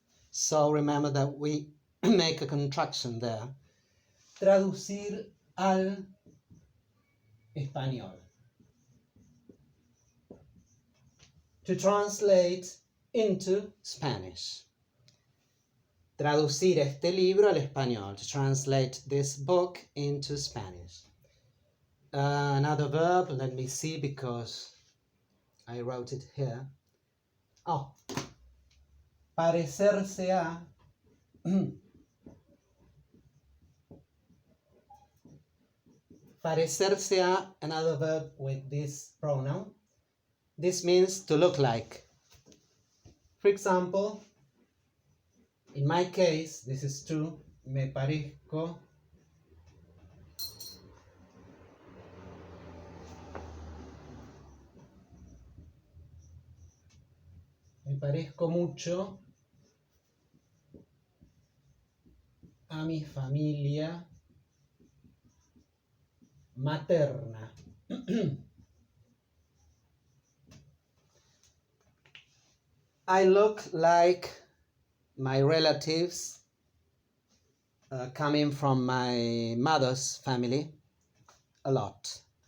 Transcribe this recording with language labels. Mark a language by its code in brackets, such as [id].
[en] So remember that we make a contraction there. [es] Traducir al español. [en] To translate into Spanish. [es] Traducir este libro al español. [en] To translate this book into Spanish. Another verb, let me see because I wrote it here. [es] Oh, parecerse a. Parecerse a, [en] another verb with this pronoun. This means to look like. For example, in my case, this is true. [es] Me parezco. Me parezco mucho a mi familia materna. [en] I look like my relatives coming from my mother's family a lot.